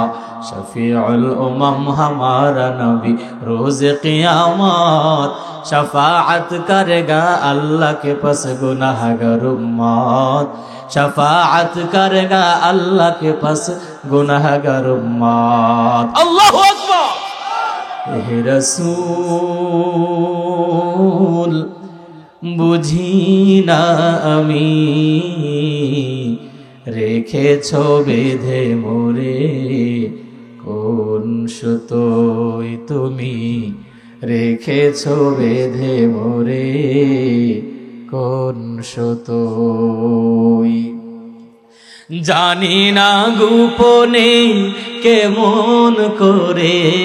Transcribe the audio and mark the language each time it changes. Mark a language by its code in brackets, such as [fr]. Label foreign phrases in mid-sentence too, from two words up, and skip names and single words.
[ur] شفیع الامم ہمارا نبی روز قیامت، شفاعت کرے گا اللہ کے پاس گناہگار امت، شفاعت کرے گا اللہ کے پاس گناہگار امت۔ [ar] اللہ اکبر۔ [ur] اے رسول [bn] বুঝি না আমি রেখেছ বেঁধে মোরে কোন সুতোয় তুমি রেখেছ বেঁধে মোরে কোন সুতোয় জানি না গোপনে কেমন করে